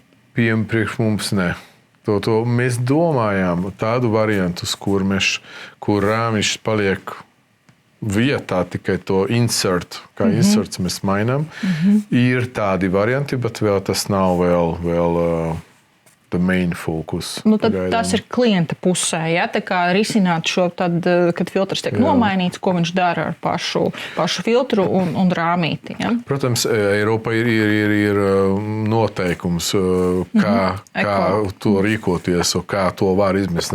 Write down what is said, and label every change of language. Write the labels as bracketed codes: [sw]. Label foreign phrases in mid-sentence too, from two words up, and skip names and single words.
[lv] Priekš mums ne. To mēs domājām tādu variantu, kur rāmiņš paliek vietā, tikai to insert, kā inserts mēs mainām. Ir tādi varianti, bet vēl tas nav vēl [en] the main focus. [lv] Tad tas ir klienta pusē, ja? Tā kā risināt šo, tad, kad filtrs tiek nomainīts, ko viņš dara ar pašu filtru un rāmīti. Ja? Protams, Eiropā ir noteikums, kā to rīkoties, kā to var izmest.